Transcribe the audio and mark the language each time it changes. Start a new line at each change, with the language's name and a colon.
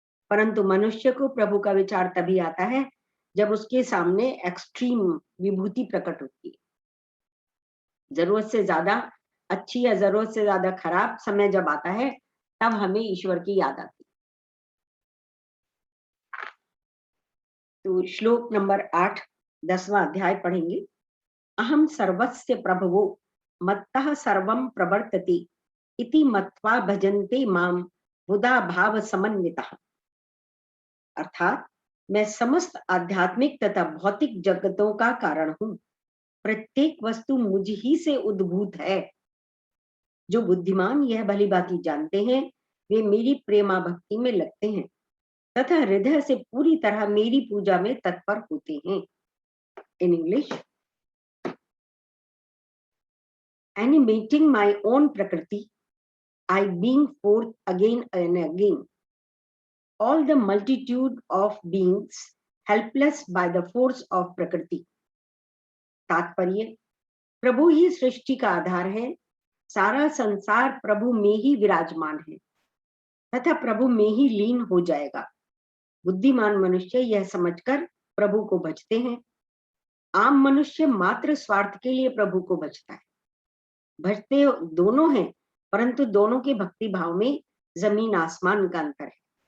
Hindi: परंतु मनुष्य को प्रभु का विचार तभी आता है जब उसके सामने एक्सट्रीम विभूति प्रकट होती है। जरूरत से ज्यादा अच्छी या जरूरत से ज्यादा खराब समय जब आता है, तब हमें ईश्वर की याद आती है। तो श्लोक नंबर 8, 10वां अध्याय पढ़ेंगे।
Sanskrit: अहम सर्वस्य प्रभवो मत्तः सर्वं प्रवर्तते इति मत्वा भजन्ते माम बुधा भाव समन्वितः।
Hindi: अर्थात मैं समस्त आध्यात्मिक तथा भौतिक जगतों का कारण हूं। प्रत्येक वस्तु मुझ ही से उद्भूत है। जो बुद्धिमान यह भली भांति जानते हैं, वे मेरी प्रेमा भक्ति में लगते हैं तथा हृदय से पूरी तरह मेरी पूजा में तत्पर होते हैं।
English: In English, animating my own prakriti, I being forth again and again, all the multitude of beings helpless by the force of prakriti.
Hindi: तात्पर्य, प्रभु ही सृष्टि का आधार है। सारा संसार प्रभु में ही विराजमान है तथा प्रभु में ही लीन हो जाएगा। बुद्धिमान मनुष्य यह समझकर प्रभु को भजते हैं। आम मनुष्य मात्र स्वार्थ के लिए प्रभु को भजता है। भजते दोनों हैं, परंतु दोनों के भक्ति भाव में जमीन आसमान का अंतर है।